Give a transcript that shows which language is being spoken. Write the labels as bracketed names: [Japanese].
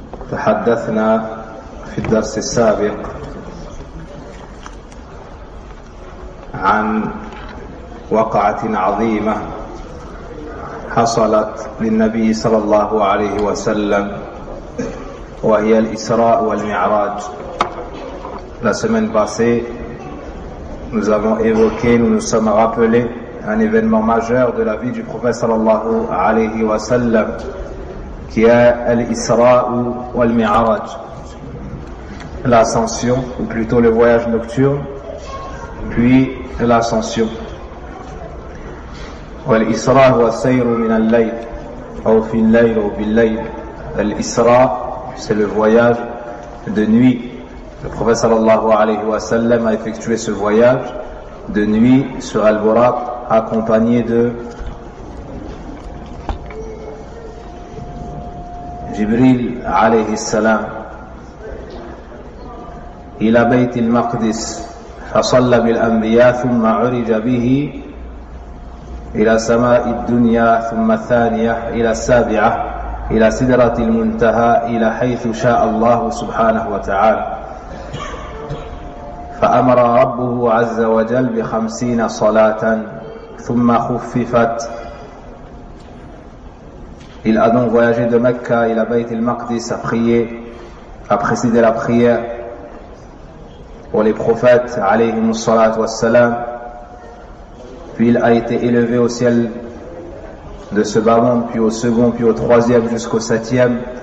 [Arabic] تحدثنا في الدرس السابق عن وقعة عظيمة حصلت للنبي صلى الله عليه وسلم وهي الإسراء والمعراج. [French] La semaine passée, nous avons évoqué, nous nous sommes rappelés un événement majeur de la vie du prophète sallallahu alayhi wa sallam qui est l'Isra ou al-Mi'raj, l'ascension, ou plutôt le voyage nocturne, puis l'ascension. [Arabic] والإسراء هو السير من الليل أو في الليل أو بالليل. [French] الإسراء, c'est le voyage de nuit. Le prophète sallallahu alayhi wa sallam a effectué ce voyage de nuit sur Al-Buraq accompagné de [Arabic] Jibril alayhi salam إلى بيت المقدس فصلى بالأنبياء ثم عرج به إلى سماء الدنيا ثم الثانية إلى السابعة إلى سدرة المنتهى إلى حيث شاء الله سبحانه وتعالى. فأمر ربه عز وجل ب50 صلاة ثم خففت. [French] Il a donc voyagé de Mecca [Arabic] إلى بيت المقدس [French] à prier, à présider la prière pour les prophètes alayhimus salatu wassalam. Puis il a été élevé au ciel de ce bas monde, puis au second, puis au troisième, jusqu'au septième.